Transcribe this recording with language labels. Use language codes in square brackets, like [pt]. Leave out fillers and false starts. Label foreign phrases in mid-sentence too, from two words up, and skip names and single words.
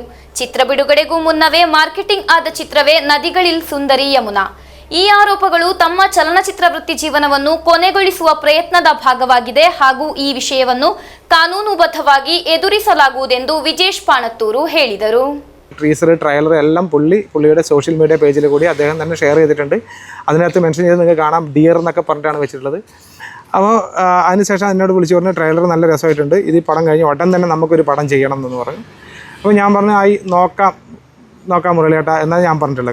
[kn] ಚಿತ್ರ ಬಿಡುಗಡೆಗೂ ಮುನ್ನವೇ ಮಾರ್ಕೆಟಿಂಗ್ ಆದ ಚಿತ್ರವೇ ನದಿಗಳಿಲ್ ಸುಂದರಿ ಯಮುನಾ. ಈ ಆರೋಪಗಳು ತಮ್ಮ ಚಲನಚಿತ್ರ ವೃತ್ತಿ ಜೀವನವನ್ನು ಕೊನೆಗೊಳಿಸುವ ಪ್ರಯತ್ನದ ಭಾಗವಾಗಿದೆ ಹಾಗೂ ಈ ವಿಷಯವನ್ನು ಕಾನೂನುಬದ್ಧವಾಗಿ ಎದುರಿಸಲಾಗುವುದೆಂದು ವಿಜೇಶ್ ಪಾಣತ್ತೂರು ಹೇಳಿದರು. [ml] ടീസർ, ട്രailer എല്ലാം പുള്ളിയുടെ [en] social media [ml] പേജിൽ കൂടി അദ്ദേഹം തന്നെ ഷെയർ ചെയ്തിട്ടുണ്ട്. അതിനകത്ത് മെൻഷൻ ചെയ്ത് നിങ്ങൾക്ക് കാണാം, ഡിയർ എന്നൊക്കെ പറഞ്ഞിട്ടാണ് വെച്ചിട്ടുള്ളത്. അപ്പോൾ അതിനുശേഷം എന്നോട് വിളിച്ചു പറഞ്ഞു ട്രailer നല്ല രസമായിട്ടുണ്ട്, ഇത് പടം കഴിഞ്ഞ് ഉടൻ തന്നെ നമുക്കൊരു പടം ചെയ്യണം എന്ന് പറഞ്ഞു. അപ്പോൾ ഞാൻ പറഞ്ഞു നോക്കാം മുരളിയേട്ടാ എന്നാണ് ഞാൻ പറഞ്ഞിട്ടുള്ളത്.